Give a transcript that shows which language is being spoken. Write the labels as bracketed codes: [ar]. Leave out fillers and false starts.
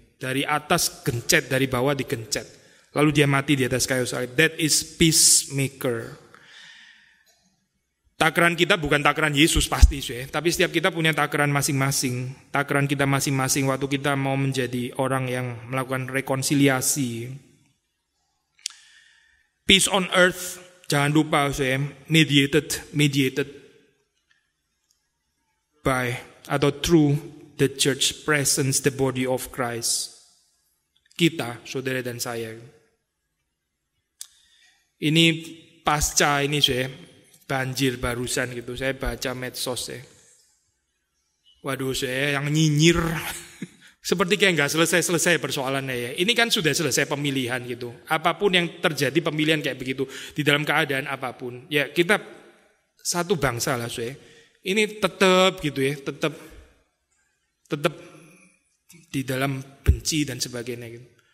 [id] Dari atas gencet, dari bawah digencet. Lalu dia mati di atas kayu salib. [en] That is peacemaker. [id] Takaran kita bukan takaran Yesus pasti, tapi setiap kita punya takaran masing-masing. Takaran kita masing-masing waktu kita mau menjadi orang yang melakukan rekonsiliasi. [en] Peace on earth, [id] jangan lupa [en] mediated by [id] atau [en] through the church presence, the body of Christ. [id] Kita, saudara dan saya. Ini pasca ini banjir barusan gitu, saya baca medsos Waduh yang nyinyir seperti kayak nggak selesai persoalannya ya. Ini kan sudah selesai pemilihan gitu. Apapun yang terjadi pemilihan kayak begitu di dalam keadaan apapun, ya kita satu bangsa lah Ini tetap gitu tetap di dalam benci dan sebagainya gitu.